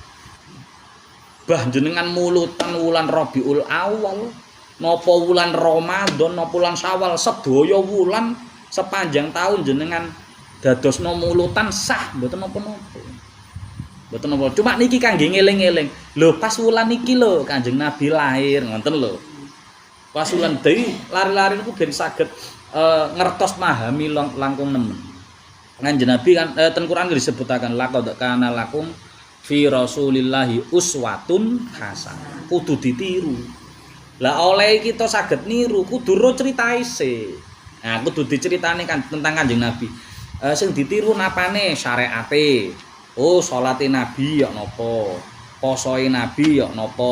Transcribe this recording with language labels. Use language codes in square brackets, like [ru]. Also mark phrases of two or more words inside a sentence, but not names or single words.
[jv] Bah jenengan mulutan wulan Rabiul Awal, napa wulan Ramadan, napa wulan Syawal, sedaya wulan sepanjang tahun jenengan dadosno mulutan sah mboten napa-napa. Mboten napa. Cuma niki kangge ngeling-eling. Lho pas wulan iki lho Kanjeng Nabi lahir, ngoten lho. Pas wulan dadi lari-lari niku ben saged ngertos memahami langkung nemen. Kanjeng Nabi kan ten Quran disebutaken [ar] لقد كان لكم في رسول الله أسوة حسنة. [jv] Kudu ditiru. Lah oleh kita saged niru kudu ro critae sik. Nah, kudu diceritani kan tentang Kanjeng Nabi. Sing ditiru napane syariate. Oh, salate Nabi ya napa? Posoe Nabi ya napa?